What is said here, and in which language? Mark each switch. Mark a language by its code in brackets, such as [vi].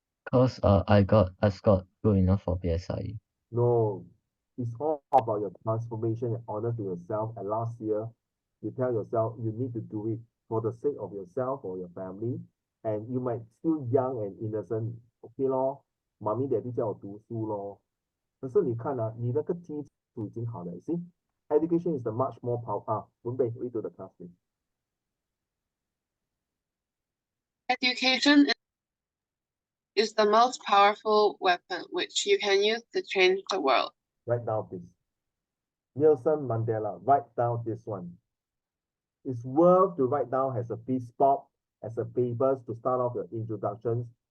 [en] Cause I scored good enough for PSIE. No, it's all about your transformation and honor to yourself. And last year, you tell yourself you need to do it for the sake of yourself or your family. And you might still young and innocent. [zh] Okay 咯，妈咪 daddy 叫我读书咯。可是你看啊，你那个基础已经好了。 [en] See, education is the much more powerful. [zh] 准备 [en] read to the class. Education is the most powerful weapon which you can use to change the world. Write down this. Nelson Mandela, write down this one. It's worth to write down as a piece spot, as a papers to start off your introductions.